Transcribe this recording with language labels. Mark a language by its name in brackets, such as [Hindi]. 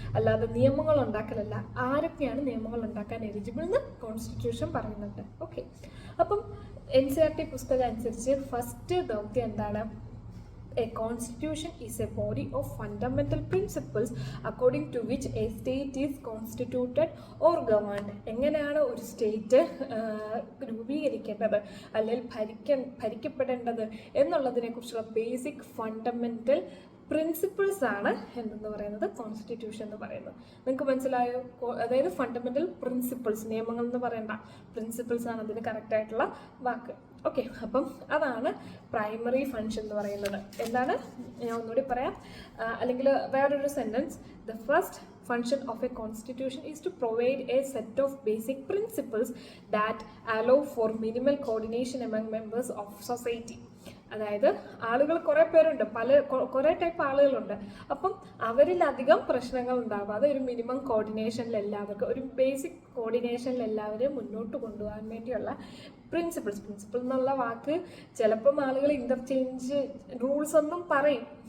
[Malayalam] അല്ലാതെ നിയമങ്ങൾ ഉണ്ടാക്കലല്ല, ആരൊക്കെയാണ് നിയമങ്ങൾ ഉണ്ടാക്കാൻ എലിജിബിൾ എന്ന് കോൺസ്റ്റിറ്റ്യൂഷൻ പറയുന്നുണ്ട്. ഓക്കെ, അപ്പം NCERT പുസ്തകം അനുസരിച്ച് ഫസ്റ്റ് ദൗത്യം എന്താണ്? [English] A constitution is a body of fundamental principles according to which a state is constituted or governed. [Malayalam] എങ്ങനെയാണ് ഒരു സ്റ്റേറ്റ് രൂപീകരിക്കേണ്ടത് അല്ലെങ്കിൽ ഭരിക്കപ്പെടേണ്ടത് എന്നുള്ളതിനെ കുറിച്ചുള്ള ബേസിക് ഫണ്ടമെന്റൽ പ്രിൻസിപ്പിൾസ് ആണ് എന്തെന്ന് പറയുന്നത് കോൺസ്റ്റിറ്റ്യൂഷൻ എന്ന് പറയുന്നത്. നിങ്ങൾക്ക് മനസ്സിലായോ? അതായത് ഫണ്ടമെന്റൽ പ്രിൻസിപ്പിൾസ്, നിയമങ്ങൾ എന്ന് പറയണ്ട, പ്രിൻസിപ്പിൾസ് ആണ് അതിന് കറക്റ്റായിട്ടുള്ള വാക്ക്. ഓക്കെ, അപ്പം അതാണ് പ്രൈമറി ഫങ്ഷൻ എന്ന് പറയുന്നത്. എന്താണ്? ഞാൻ ഒന്നുകൂടി പറയാം, അല്ലെങ്കിൽ വേറൊരു sentence. [English] The first function of a constitution is to provide a set of basic principles that allow for minimal coordination among members of society. [Malayalam] അതായത് ആളുകൾ കുറേ പേരുണ്ട്, കുറേ ടൈപ്പ് ആളുകളുണ്ട്. അപ്പം അവരിലധികം പ്രശ്നങ്ങൾ ഉണ്ടാവാതെ ഒരു മിനിമം കോർഡിനേഷനിൽ എല്ലാവർക്കും, ഒരു ബേസിക് കോർഡിനേഷനിൽ എല്ലാവരെയും മുന്നോട്ട് കൊണ്ടുപോകാൻ വേണ്ടിയുള്ള പ്രിൻസിപ്പിൾ എന്നുള്ള വാക്ക് ചിലപ്പം ആളുകൾ ഇൻ്റർചേഞ്ച് റൂൾസ് ഒന്നും പറയും.